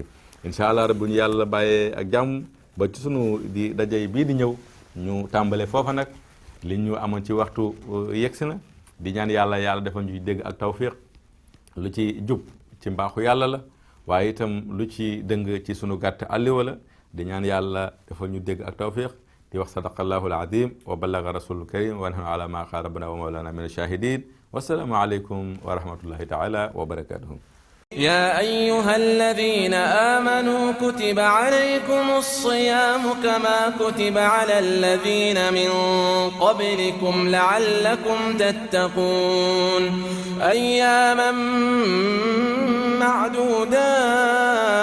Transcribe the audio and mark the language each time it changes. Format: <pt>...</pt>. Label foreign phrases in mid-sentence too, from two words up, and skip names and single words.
<ar>إن شاء الله</ar> <wo>rabbu ñu yàlla bàyyee ak jàmm ba ci sunu di daje bii di ñëw ñu tàmbalee foofa nag li ñu amoon ci waxtu yegsi na di ñaan yàlla defal ñu dégg ak tawfiq lu ci jub ci mbaaxu yàlla la waaye itam lu ci dëng ci sunu gàtt àlliwa la di ñaan yàlla defal ñu dégg ak tawfiq di wax</wo> <ar>صدق الله العظيم وبلغ رسوله الكريم ونحن على ما قال ربنا ومولانا من الشاهدين والسلام عليكم ورحمة الله تعالى وبركاته. يا أيها الذين آمنوا كتب عليكم الصيام كما كتب على الذين من قبلكم لعلكم تتقون أياما معدودات</ar>